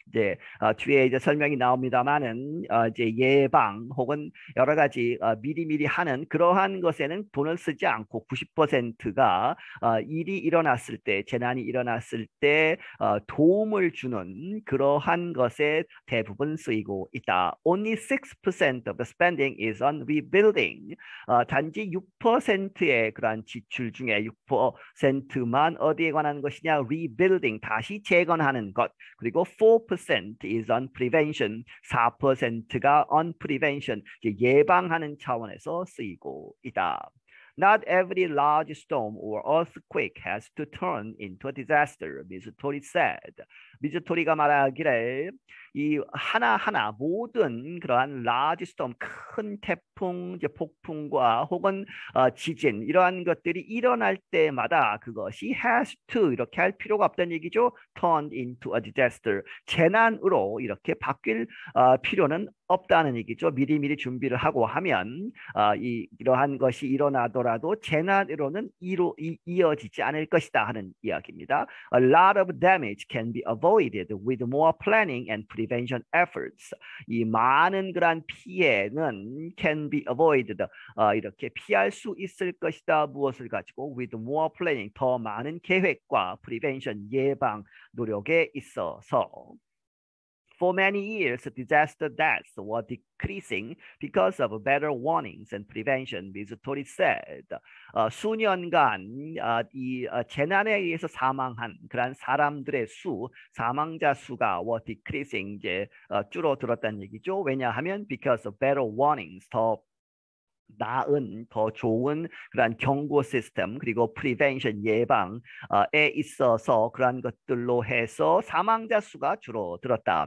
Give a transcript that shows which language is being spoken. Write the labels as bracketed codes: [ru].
[ko] 이제 뒤에 이제 설명이 나옵니다만은 이제 예방 혹은 여러 가지 미리미리 하는 그러한 것에는 돈을 쓰지 않고 90%가 일이 일어났을 때, 재난이 일어났을 때 도움을 주는 그러한 것에 대부분 쓰이고 있다. [en] Only 6% of the spending is on rebuilding. [ko] 단지 6%의 그러한 지출 중에 6%만 어디에 관한 것이냐? rebuilding, 다시 재건하는 것. 그리고 [en] 4% is on prevention. [ko] 4%가 [en] on prevention, [ko] 예방하는 차원에서 쓰이고 있다. [en] Not every large storm or earthquake has to turn into a disaster, Ms. Tory said. [ko] 미즈 토리가 말하기를 이 하나하나 모든 그러한 [en] large storm, [ko] 큰 태풍, 이제 폭풍과 혹은 지진, 이러한 것들이 일어날 때마다 그것이 [en] has to, [ko] 이렇게 할 필요가 없다는 얘기죠. [en] Turned into a disaster, [ko] 재난으로 이렇게 바뀔 필요는 없다는 얘기죠. 미리미리 준비를 하고 하면 이러한 것이 일어나더라도 재난으로는 이어지지 않을 것이다 하는 이야기입니다. [en] A lot of damage can be avoided with more planning and prevention efforts. [ko] 이 많은 그러한 피해는 [en] can be avoided, [ko] 이렇게 피할 수 있을 것이다. 무엇을 가지고? [en] With more planning, [ko] 더 많은 계획과 prevention, 예방 노력에 있어서. [en] For many years, disaster deaths were decreasing because of better warnings and prevention, Ms. Tory said. [ko] 수년간 이 재난에 의해서 사망한 그런 사람들의 사망자 수가 [en] were decreasing, [ko] 이제 줄어들었다는 얘기죠. 왜냐하면 [en] because of better warnings, [ko] 더 나은, 더 좋은 그런 경고 시스템, 그리고 prevention, 예방에 있어서 그러한 것들로 해서 사망자 수가 줄어들었다.